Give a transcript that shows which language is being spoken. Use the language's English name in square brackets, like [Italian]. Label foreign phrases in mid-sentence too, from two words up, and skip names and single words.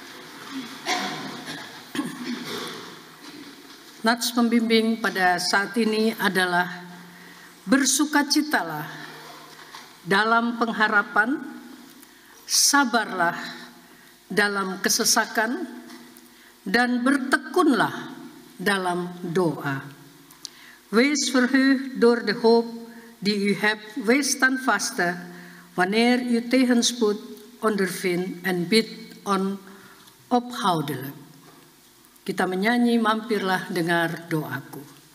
[Indonesian] Nats pembimbing pada saat ini adalah bersukacitalah dalam pengharapan, sabarlah dalam kesesakan, dan bertekunlah dalam doa. [Dutch] Wees verheugd door de hoop die u hebt, wees standvastig wanneer u tegenspoed ondervindt en bid onophoudelijk. [Indonesian] Kita menyanyi mampirlah dengar doaku.